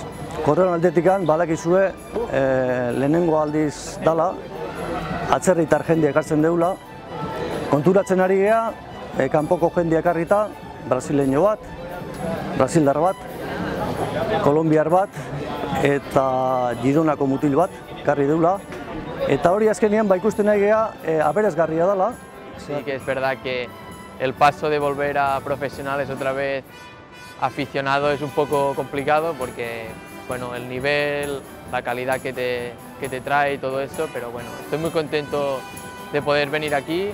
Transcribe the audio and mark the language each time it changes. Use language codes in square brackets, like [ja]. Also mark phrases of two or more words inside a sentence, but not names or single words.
[eu] Korredoren aldetikan, badakizue, lehenengo aldiz dala, atzerritar jendea ekartzen deula, konturatzen ari gea, kanpoko jendea ekarrita, brasileño bat, brasildar bat, kolombiar bat, eta Gironako mutil bat, ekarri deula, eta hori azkenean ikusten nahi gea, aberasgarria dela. [es] Sí que es verdad que el paso de volver a profesionales otra vez aficionado es un poco complicado porque, bueno, el nivel, la calidad que te trae y todo eso, pero bueno, estoy muy contento de poder venir aquí.